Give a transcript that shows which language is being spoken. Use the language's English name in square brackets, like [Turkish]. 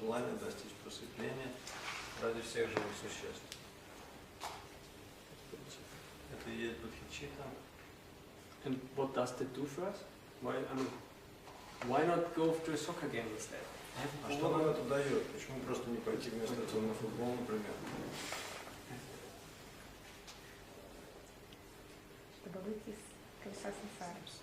[Russian] Желание достичь просветления ради всех живых существ. Это и есть бодхичитта. [English] And what does that do for us? Why not go to a soccer game instead? [Russian] А что нам это дает? Почему просто не пойти вместо этого на футбол, например? Чтобы выйти из колеса сансары.